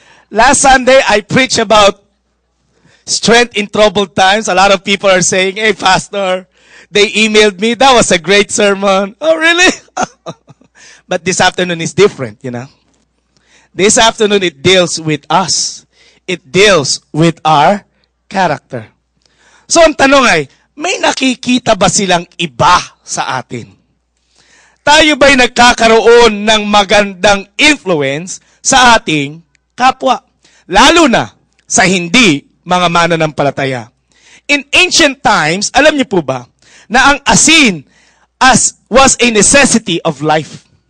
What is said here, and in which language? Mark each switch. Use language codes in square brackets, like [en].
[en] Last Sunday, I preached about strength in troubled times. A lot of people are saying, hey, Pastor, they emailed me. That was a great sermon. Oh, really? But this afternoon is different, you know. This afternoon, it deals with us. It deals with our character. [tl] So, ang tanong ay, may nakikita ba silang iba sa atin? Tayo ba'y nagkakaroon ng magandang influence sa ating kapwa? Lalo na sa hindi mga mananampalataya. [en] In ancient times, [tl] alam niyo po ba, na ang asin [en] was a necessity of life.